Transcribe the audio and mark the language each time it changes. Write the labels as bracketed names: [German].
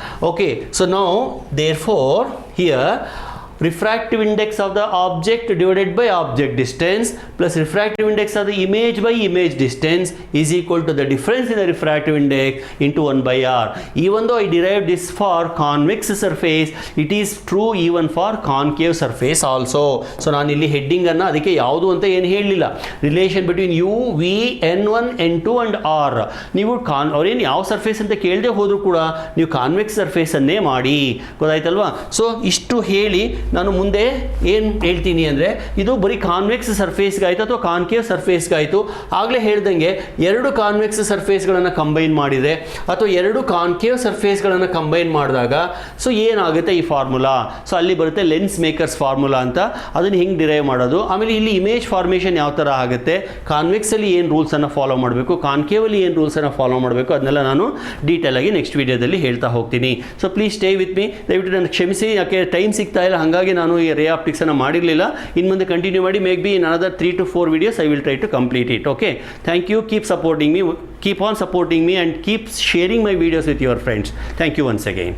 [English] Okay, so now therefore here refractive index of the object divided by object distance plus refractive index of the image by image distance is equal to the difference in the refractive index into 1 by R. Even though I derived this for convex surface, it is true even for concave surface also. [Kannada] So ನಾನು ಇಲ್ಲಿ heading ಅನ್ನು ಅದಕ್ಕೆ ಯಾವುದು ಅಂತ ಏನು ಹೇಳಲಿಲ್ಲ. Relation between you, V, N1, N2 and R. ನೀವು ಅವ್ರೇನು ಯಾವ ಸರ್ಫೇಸ್ ಅಂತ ಕೇಳದೆ ಹೋದರೂ ಕೂಡ ನೀವು ಕಾನ್ವೆಕ್ಸ್ ಸರ್ಫೇಸ್ ಅನ್ನೇ ಮಾಡಿ. ಗೊತ್ತಾಯ್ತಲ್ವಾ? ಸೊ ಇಷ್ಟು ಹೇಳಿ ನಾನು ಮುಂದೆ ಏನು ಹೇಳ್ತೀನಿ ಅಂದರೆ, ಇದು ಬರೀ ಕಾನ್ವೆಕ್ಸ್ ಸರ್ಫೇಸ್ಗಾಯಿತು ಅಥವಾ ಕಾನ್ಕೇವ್ ಸರ್ಫೇಸ್ಗಾಯಿತು. ಆಗಲೇ ಹೇಳ್ದಂಗೆ ಎರಡು ಕಾನ್ವೆಕ್ಸ್ ಸರ್ಫೇಸ್ಗಳನ್ನು ಕಂಬೈನ್ ಮಾಡಿದರೆ ಅಥವಾ ಎರಡು ಕಾನ್ಕೇವ್ ಸರ್ಫೇಸ್ಗಳನ್ನು ಕಂಬೈನ್ ಮಾಡಿದಾಗ ಸೊ ಏನಾಗುತ್ತೆ ಈ ಫಾರ್ಮುಲಾ. ಸೊ ಅಲ್ಲಿ ಬರುತ್ತೆ ಲೆನ್ಸ್ ಮೇಕರ್ಸ್ ಫಾರ್ಮುಲಾ ಅಂತ. ಅದನ್ನು ಹಿಂಗೆ ಡಿರೈವ್ ಮಾಡೋದು. ಆಮೇಲೆ ಇಲ್ಲಿ ಇಮೇಜ್ ಫಾರ್ಮೇಷನ್ ಯಾವ ಥರ ಆಗುತ್ತೆ, ಕಾನ್ವೆಕ್ಸಲ್ಲಿ ಏನು ರೂಲ್ಸನ್ನು ಫಾಲೋ ಮಾಡಬೇಕು, ಕಾನ್ಕೇವಲ್ಲಿ ಏನು ರೂಲ್ಸನ್ನು ಫಾಲೋ ಮಾಡಬೇಕು, ಅದನ್ನೆಲ್ಲ ನಾನು ಡೀಟೇಲ್ ಆಗಿ ನೆಕ್ಸ್ಟ್ ವೀಡಿಯೋದಲ್ಲಿ ಹೇಳ್ತಾ ಹೋಗ್ತೀನಿ. So please stay with me. ದಯವಿಟ್ಟು ನಾನು ಕ್ಷಮಿಸಿ, ಯಾಕೆ ಟೈಮ್ ಸಿಗ್ತಾ ಇಲ್ಲ, ಹಾಗಾಗಿ ನಾನು ಈ ರೇ ಆಪ್ಟಿಕ್ಸ್ ಅನ್ನು ಮಾಡಿರಲಿಲ್ಲ. ಇನ್ನು ಮುಂದೆ ಕಂಟಿನ್ಯೂ ಮಾಡಿ. [English] Maybe in another 3 to 4 videos I will try to complete it. Okay, thank you. Keep supporting me, keep on supporting me and keep sharing my videos with your friends. Thank you once again.